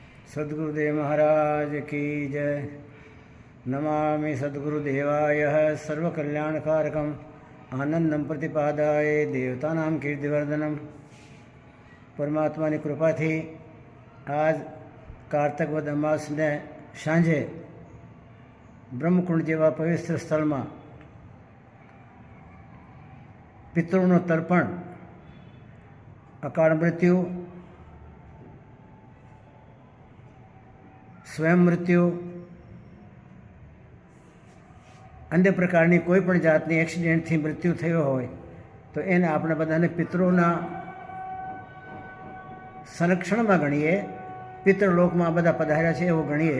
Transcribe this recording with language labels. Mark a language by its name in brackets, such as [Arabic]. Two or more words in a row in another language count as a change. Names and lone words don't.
[Hindi] सद्गुरुदेव महाराज की जय। [Sanskrit] नमामि सद्गुरुदेवाय सर्वकल्याणकारकम् आनंदम प्रतिपादाय देवतानां कीर्तिवर्धनम। [Gujarati] परमात्माની કૃપાથી આજ કારતક વદ અમાસને સાંજે બ્રહ્મકુંડ જેવા પવિત્ર સ્થળમાં પિતૃનું તર્પણ, અકાળ મૃત્યુ, સ્વયં મૃત્યુ, અન્ય પ્રકારની કોઈ પણ જાતની એક્સિડન્ટથી મૃત્યુ થયો હોય તો એને આપણે બધાને પિતૃના સંરક્ષણમાં ગણીએ, પિતૃલોકમાં બધા પધાર્યા છે એવું ગણીએ.